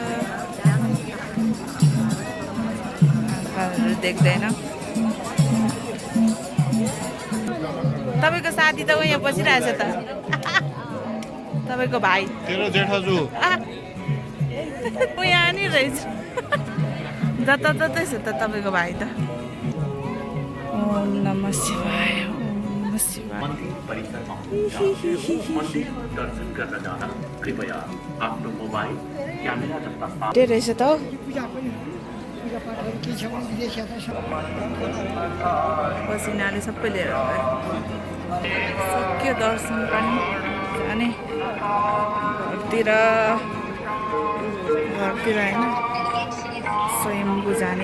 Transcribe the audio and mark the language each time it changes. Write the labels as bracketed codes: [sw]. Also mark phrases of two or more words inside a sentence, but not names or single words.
[ne] देख्दैन तपाईँको साथी त यहाँ बसिरहेछ त। तपाईँको भाइ तेरो जेठाजु यहाँ नि रहेछ। जताततै छ त तपाईँको भाइ त। [sa] ओम नमः शिवाय ओम नमः शिवाय। [ne] मन्दिर परिसरमा हुनुहुन्छ मन्दिर दर्शन गर्न जाँदा कृपया आफ्नो मोबाइल क्यामेरा जस्ता साधन के रहेछ त हौ। पसिनाले सबै लिएर गयो। सक्यो दर्शन पनि जाने घरतिर होइन स्वयम्भू जाने।